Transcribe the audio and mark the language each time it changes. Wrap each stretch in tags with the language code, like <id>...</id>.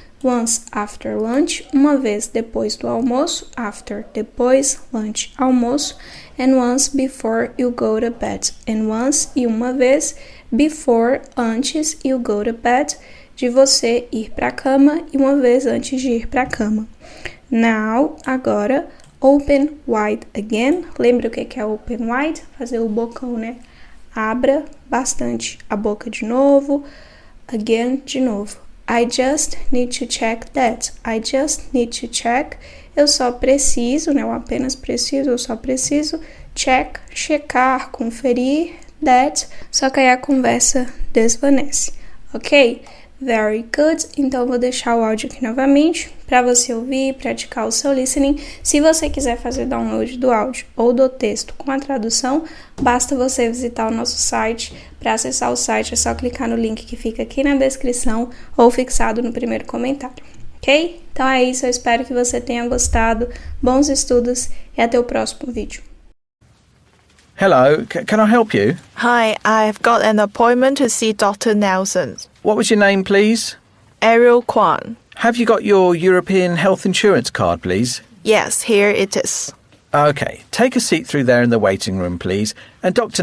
<en>Once after lunch,</en> <pt>uma vez depois do almoço, after, depois, lunch, almoço,</pt> <en>and once before you go to bed,</en> <pt>and once e uma vez, before, antes,</pt> <en>you go to bed,</en> <pt>de você ir para a cama e uma vez antes de ir para a cama.</pt> <en>Now,</en> <pt>agora,</pt> <en>open wide again.</en> <pt>Lembra o que é</pt> <en>open wide?</en> <pt>Fazer o bocão, né? Abra bastante a boca de novo,</pt> <en>again,</en> <pt>de novo.</pt> <en>I just need to check that. I just need to check.</en> <pt>Eu só preciso, né? Eu apenas preciso, eu só preciso. Check, checar, conferir. That. Só que aí a conversa desvanece. Ok?</pt> <en>Very good.</en> <pt>Então, eu vou deixar o áudio aqui novamente para você ouvir e praticar o seu listening. Se você quiser fazer download do áudio ou do texto com a tradução, basta você visitar o nosso site. Para acessar o site, é só clicar no link que fica aqui na descrição ou fixado no primeiro comentário. Ok? Então é isso. Eu espero que você tenha gostado. Bons estudos e até o próximo vídeo.</pt> <en>Hello, can I help you? Hi, I've got an appointment to see Dr. Nelson. What was your name, please? Ariel Kwan. Have you got your European health insurance card, please? Yes, here it is. OK, take a seat through there in the waiting room, please, and Dr.</en>